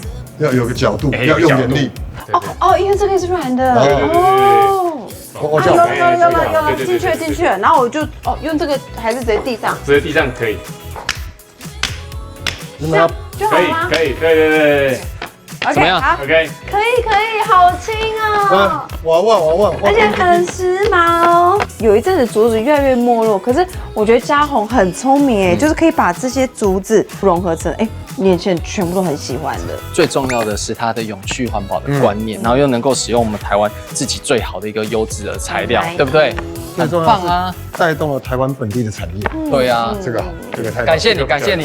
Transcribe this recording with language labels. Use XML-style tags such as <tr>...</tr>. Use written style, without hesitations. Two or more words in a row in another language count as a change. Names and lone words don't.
<zh>要有個角度，要用點力。哦，因為這個是軟的。哦，有，進去了。然後我就用這個還是直接地上？直接地上可以。這樣就好嗎？可以，對。怎麼樣？好 OK，可以，好輕哦！瓦萬，而且很時髦。有一陣子竹子越來越沒落，可是我覺得嘉宏很聰明哎，就是可以把這些竹子融合成年輕人全部都很喜歡的。最重要的是它的永續環保的觀念，然後又能夠使用我們台灣自己最好的一個優質的材料，對不對？很棒啊！帶動了台灣本地的產業。對啊，這個好，這個太感謝你，</zh>